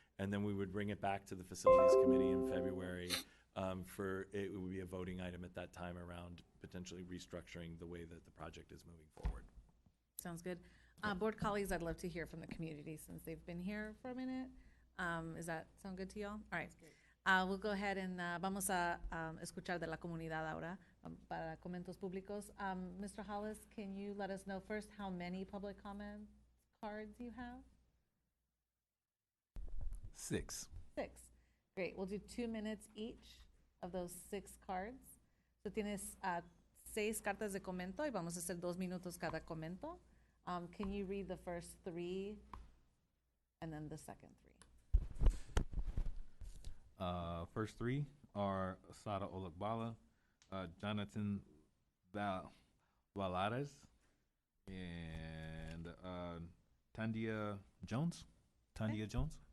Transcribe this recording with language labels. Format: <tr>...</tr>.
<en>And then we would bring it back to the Facilities Committee in February it would be a voting item at that time around potentially restructuring the way that the project is moving forward. Sounds good. Board colleagues, I'd love to hear from the community since they've been here for a minute. Does that sound good to y'all? All right. We'll go ahead and</en> <es>vamos a escuchar de la comunidad ahora para comentos públicos.</es> <en>Mr. Hollis, can you let us know first how many public comment cards you have? 6. 6. Great. We'll do 2 minutes each of those 6 cards.</en> <es>So tienes 6 cartas de comento y vamos a hacer 2 minutos cada comento.</es> <en>Can you read the first 3 and then the second 3? First 3 are Asada Olakbala, Jonathan Valares, and Tandia Jones. Tandia Jones.</en>